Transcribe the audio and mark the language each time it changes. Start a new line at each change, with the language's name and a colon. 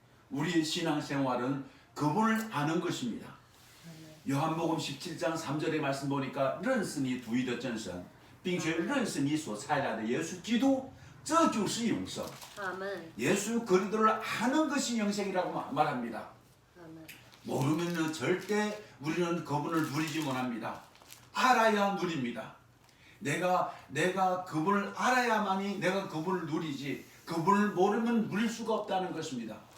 Korean: 우리의 신앙생활은 그분을 아는 것입니다. 요한복음 17장 3절의 말씀 보니까
Chinese: 认识你独一的真神并且认识你所差来的耶稣基督这就是永生
Korean: 아멘. 예수 그리스도를 아는 것이 영생이라고 말합니다. 아멘. 모르면 절대 우리는 그분을 누리지 못합니다. 알아야 누립니다. 내가 그분을 알아야만이 내가 그분을 누리지 그분을 모르면 누릴 수가 없다는 것입니다.